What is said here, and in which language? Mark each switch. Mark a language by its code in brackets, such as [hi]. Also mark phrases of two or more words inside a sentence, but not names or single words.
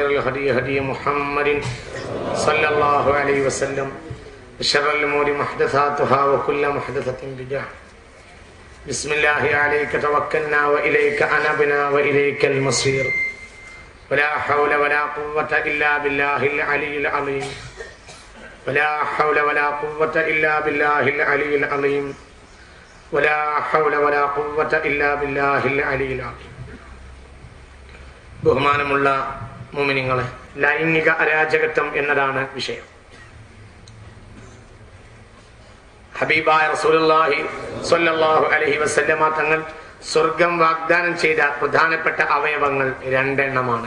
[ar] الهدي هدي محمد صلى الله عليه وسلم وشر الأمور محدثاتها وكل محدثة بدعة بسم الله عليك توكلنا وإليك أنبنا وإليك المصير ولا حول ولا قوة إلا بالله العلي العظيم ولا حول ولا قوة إلا بالله العلي العظيم ولا حول ولا قوة إلا بالله العلي العظيم. [ml] ബഹുമാനമുള്ള മുഅ്മിനീങ്ങളെ, ലൈംഗിക അരാജകത്വം എന്നതാണ് വിഷയം. ഹബീബായ റസൂലുള്ളാഹി [ar] صلى الله عليه وسلم [ml] തങ്ങൾ സ്വർഗം വാഗ്ദാനം ചെയ്ത പ്രധാനപ്പെട്ട അവയവങ്ങൾ രണ്ടെണ്ണമാണ്.